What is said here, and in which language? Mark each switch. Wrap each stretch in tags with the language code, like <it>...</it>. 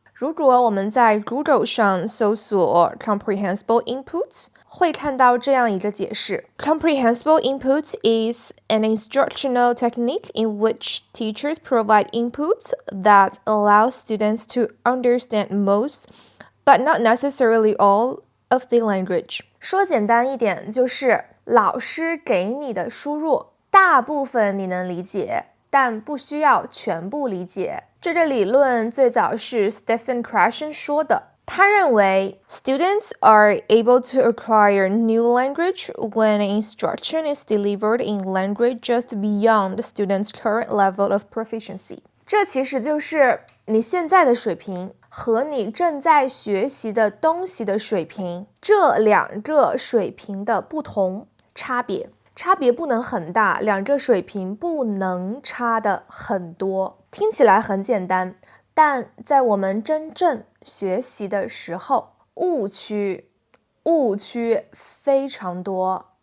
<zh>如果我们在 Google 上搜索 Comprehensible Input， 会看到这样一个解释</zh> <en>：Comprehensible input is an instructional technique in which teachers provide inputs that allow students to understand most, but not necessarily all, of the language。</en> <zh>说简单一点，就是老师给你的输入，大部分你能理解，但不需要全部理解。这个理论最早是 Stephen Krashen 说的。他认为</zh> <en>students are able to acquire new language when instruction is delivered in language just beyond the student's current level of proficiency。</en> <zh>这其实就是你现在的水平和你正在学习的东西的水平，这两个水平的不同差别不能很大，两个水平不能差的很多。听起来很简单，但在我们真正学习的时候，误区非常多。</zh>